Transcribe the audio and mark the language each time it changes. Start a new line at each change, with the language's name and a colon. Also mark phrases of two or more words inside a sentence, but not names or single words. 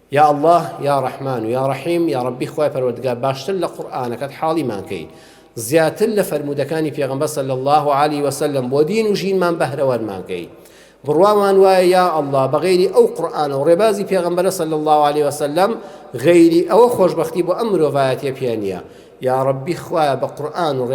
Arabic: يا الله يا رحمن يا رحيم يا ربي
Central Kurdish: خوای پەروەردگار باشتر لە قورئانەکەت حاڵیمان کەی زیاتر لە فەرمودەکانی پێغەمبەر
Arabic: صلی الله عليه وسلم
Central Kurdish: بۆ دین و ژینمان بەهرەوەرمان کەی بڕوامان وایە
Arabic: یا الله
Central Kurdish: بەغەیری ئەو قورئانە و ڕێبازی پێغەمبەر
Arabic: صلی الله عليه وسلم
Central Kurdish: غەیری ئەوە خۆشبەختی بۆ ئەم مرۆڤایەتیە پێ نییە
Arabic: یا ربی
Central Kurdish: خوایە بە قورئان و